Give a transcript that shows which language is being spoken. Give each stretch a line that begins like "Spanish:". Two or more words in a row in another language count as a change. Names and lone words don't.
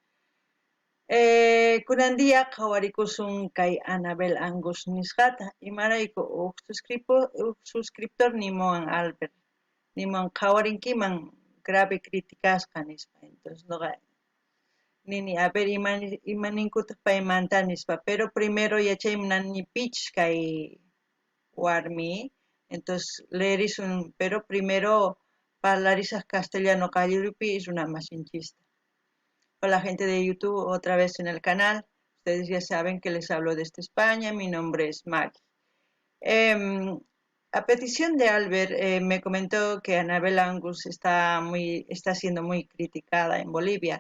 Quechua: Kunan dia qhawarikusun kay Anabel Angus nisqata imarayku suscriptor nimuwan Albert nimuwan qhawarinkiman grave criticasqa nispa entonces nuqa nini
Spanish: a ver
Quechua: imaninkutaq paymanta nispa
Spanish: pero primero
Quechua: yachaymunanipichis kay warmi entonces leerisun pero primero parlarisaq castellano qalluripi runa masinchista.
Spanish: Hola gente de YouTube, otra vez en el canal. Ustedes ya saben que les hablo desde España. Mi nombre es Maggie. A petición de Albert, me comentó que Anabel Angus está siendo muy criticada en Bolivia.